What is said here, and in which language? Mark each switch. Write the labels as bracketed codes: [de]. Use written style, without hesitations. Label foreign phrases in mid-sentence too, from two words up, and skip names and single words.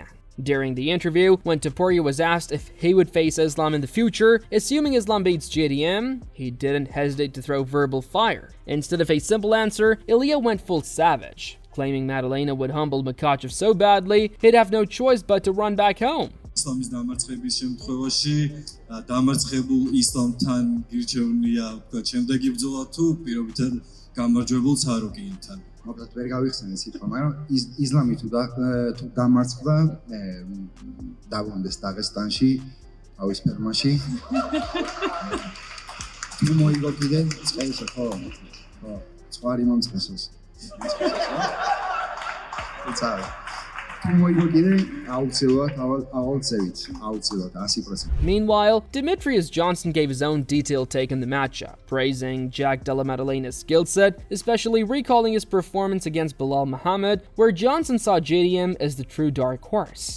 [en] During the interview, when Topuria was asked if he would face Islam in the future, assuming Islam beats JDM, he didn't hesitate to throw verbal fire. Instead of a simple answer, Ilia went full savage, claiming Maddalena would humble Makhachev so badly, he'd have no choice but to run back home. [ka] ისლამის დამარცხების შემთხვევაში დამარცხებულ ისლამთან გირჩევნია ვთქვათ შემდეგი ბრძოლა თუ პირობითად გამარჯვებულ ცარუკინთან. მოკლედ ვერ გავიხსენე სიტყვა, მაგრამ ისლამი თუ დამარცხდა დაბრუნდეს დაღესტანში, ავის ფერმაში. თუ მოიგო კიდე წყალსა ხო? ხო, წყარი მომწყესოს. [en] Meanwhile, Demetrius Johnson gave his own detailed take on the matchup, praising Jack Della Maddalena's skill set, especially recalling his performance against Belal Muhammad, where Johnson saw JDM as the true dark horse.